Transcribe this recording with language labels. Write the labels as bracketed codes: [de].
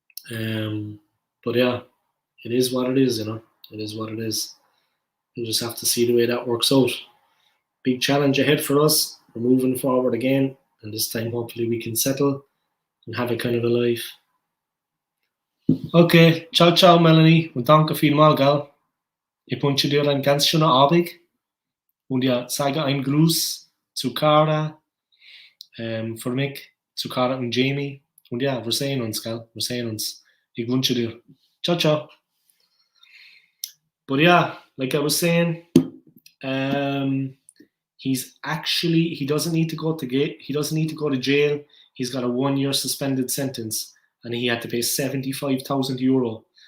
[en] But yeah, it is what it is, you know. It is what it is. We'll just have to see the way that works out. Big challenge ahead for us. We're moving forward again, and this time hopefully we can settle and have a kind of a life. [de] Okay, ciao Melanie und danke vielmals, gell? Ich wünsche dir einen ganz schönen Abend und ja, sage einen Gruß zu Cara, für mich, zu Cara und Jamie und ja, wir sehen uns, gell? Wir sehen uns. Ich wünsche dir. Ciao. [en] But yeah, like I was saying, he doesn't need to go to jail. He's got a 1 year suspended sentence, and he had to pay €75,000.